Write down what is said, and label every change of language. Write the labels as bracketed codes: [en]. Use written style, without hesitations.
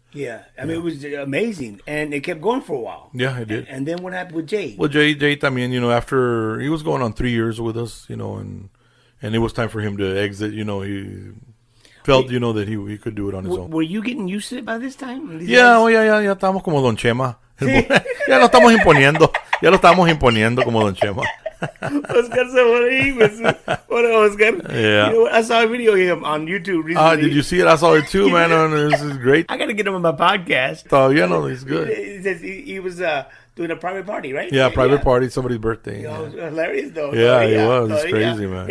[en] Yeah, I mean, it was amazing, and it kept going for a while. Yeah, it did. And then what happened with Jay? Well, Jay [es] también, [en] after he was going on 3 years with us, and it was time for him to exit. He felt, that he could do it on his own. Were you getting used to it by this time? [es] Ya estábamos como Don Chema. Ya lo estamos imponiendo como Don Chema. [en] Oscar Saborín. What Oscar? Yeah. I saw a video of him on YouTube recently. Did you see it? I saw it too, man. This is great. I got to get him on my podcast. Oh, yeah, no, he's good. He says he was doing a private party, right? Yeah, private party, somebody's birthday. It was hilarious, though. Yeah, it was. It's crazy, man.